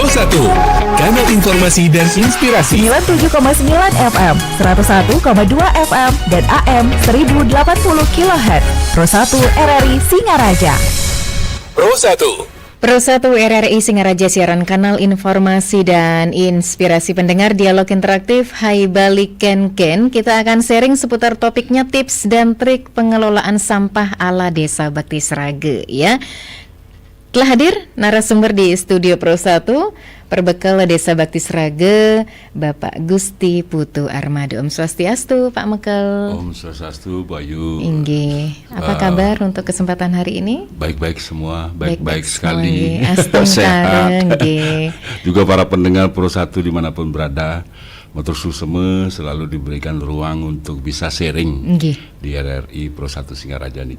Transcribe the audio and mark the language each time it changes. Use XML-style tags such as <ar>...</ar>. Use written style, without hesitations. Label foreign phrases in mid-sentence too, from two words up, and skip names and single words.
<id>Kanal informasi dan inspirasi 97,9 FM, 101,2 FM, dan AM 1080 kHz. Pro 1 RRI Singaraja. Pro 1. Pro 1 RRI Singaraja, siaran kanal informasi dan inspirasi pendengar, dialog interaktif. Hai balik Ken. Kita akan sharing seputar topiknya tips dan trik pengelolaan sampah ala Desa Bakti Srage ya. Telah hadir narasumber di studio Pro 1, perbekal Desa Bakti Srage, Bapak Gusti Putu Armado. Om Swastiastu, Pak Mekel. Om Swastiastu, Bayu. Inggih. Apa kabar untuk kesempatan hari ini? Baik-baik semua, baik-baik sekali. Sehat. Juga para pendengar Pro 1 dimanapun berada, motor suseme selalu diberikan ruang untuk bisa sharing di RRI Pro 1 Singaraja niki.</id>